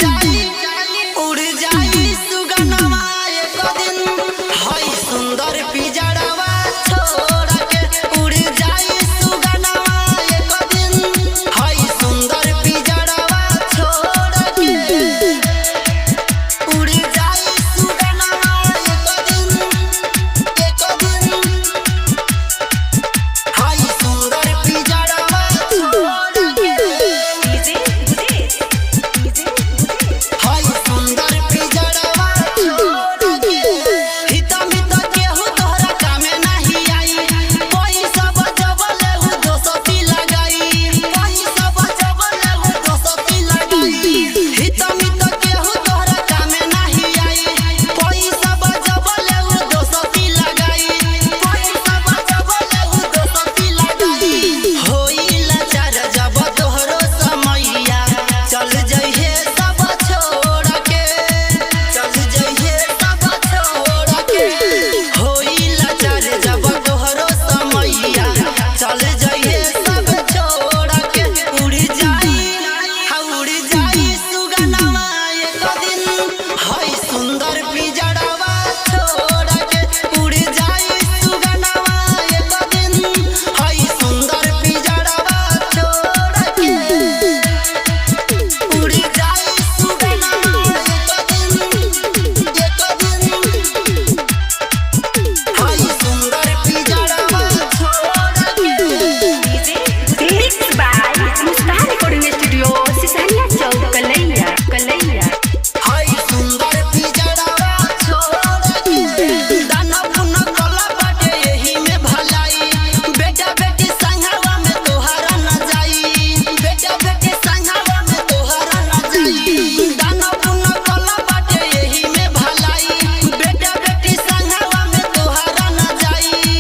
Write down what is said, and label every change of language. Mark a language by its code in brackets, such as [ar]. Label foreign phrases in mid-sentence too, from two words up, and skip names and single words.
[bho] जाई सुगनवा एक दिन हई सुंदर पिजड़वा छोड़ के उड़ जाई सुगनवा एक दिन हई सुंदर पिजड़वा छोड़ के उड़ जाई सुगनवा एक दिन हई सुंदर पिजड़वा छोड़ के हई सुंदर पिजड़वा छोड़ के हित मित केहू तोहरा कामे नाही आई पैसा बचबले हु दोस्ती लगाई पैसा बचबले हु दोस्ती लगाई हित मित केहू तोहरा कामे नाही आई पैसा बचबले हु दोस्ती लगाई पैसा बचबले हु दोस्ती लगाई होई लाचार जब तोहरो समैया चल जइहे सब छोड़ के होई लाचार जब तोहरो समैया चल जइहे सब छोड़ के उड़ जाई सुगनवा एक दिन हई सुंदर पिजड़वा छोड़ के उड़ जाई सुगनवा एक दिन हई सुंदर पिजड़वा छोड़ के उड़ जाई सुगनवा एक दिन हई सुंदर पिजड़वा छोड़ के [en] mix by [bho] मुस्कान रिकॉर्डिंग स्टूडियो सिसहनिया चौक कलैया। हई सुंदर पिजड़वा छोड़ के दाना पुन कला बाटे एही में भलाई बेटा बेटी संघवा में तोहरा न जाई दाना पुन कला बाटे एही में भलाई बेटा बेटी संघवा में तोहरा न जाई